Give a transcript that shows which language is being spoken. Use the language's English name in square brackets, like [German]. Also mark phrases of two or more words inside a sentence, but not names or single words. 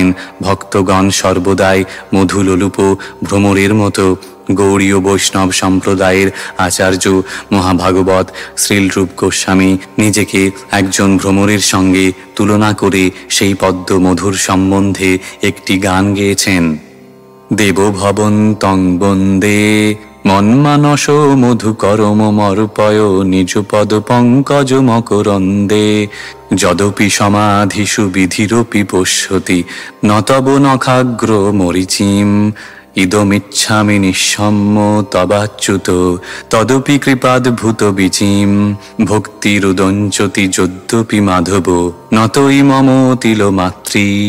[Bangla] ভক্তগণ সর্বদাই মধুলোলুপ ভ্রমরের মতো। গৌড়ীয় বৈষ্ণব সম্প্রদায়ের আচার্য মহাভাগবত শ্রীলরূপ গোস্বামী নিজেকে একজন ভ্রমরের সঙ্গে তুলনা করে সেই পদ্ম মধুর সম্বন্ধে একটি গান গেয়েছেন। [Sanskrit] দেবভবন তং বন্দে মন্মানস মধুকরম মর্পয় নিজ পদ পঙ্কজ মকরন্দে যদপি সমাধিষু বিধিরপি পশ্যতি নতব নখাগ্র মরিচিম ইদমিচ্ছামি নিঃসম্য তবাচ্যুত তদপি কৃপাদ্ভূত বিচিম ভক্তিরুদঞ্চতি যদ্যপি মাধব নতই মম তিল মাতৃ